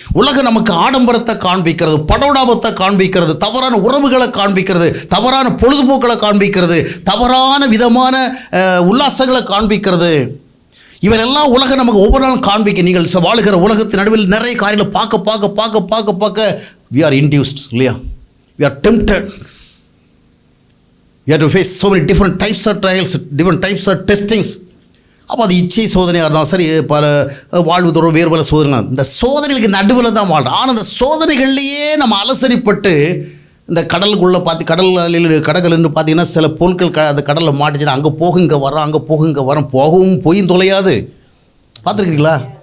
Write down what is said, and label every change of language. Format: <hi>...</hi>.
<ta>உலகம் நமக்கு ஆடம்பரத்தை காண்பிக்கிறது, படோடாபத்தை காண்பிக்கிறது, தவறான உறவுகளை காண்பிக்கிறது, தவறான பொழுதுபோக்களை காண்பிக்கிறது, தவறான விதமான உல்லாசங்களை காண்பிக்கிறது. இவரெல்லாம் உலகம் நமக்கு ஒவ்வொரு நாளும் காண்பிக்க. நீங்கள் வாழுகிற உலகத்தின் நடுவில் நிறைய காரியங்களை பார்க்க</ta> <en>we are induced</en> <ta>இல்லையா?</ta> <en>we are tempted. we have to face so many different types of trials, different types of testings.</en> <ta>அப்போ அது இச்சை சோதனையாக இருந்தாலும் சரி, பல வாழ்வு தோறும் வேறு பல சோதனை, இந்த சோதனைகளுக்கு நடுவில் தான் வாழ்கிறோம். ஆனால் அந்த சோதனைகள்லேயே நம்ம அலசரிப்பட்டு இந்த கடலுக்குள்ளே கடல்னு பார்த்தீங்கன்னா சில பொருட்கள் அந்த கடலில் மாட்டிச்சுன்னா அங்கே போகும் இங்கே வரோம், அங்கே போகும் இங்கே வரோம், போகவும் போயும் தொலையாது. பார்த்துருக்கீங்களா?</ta>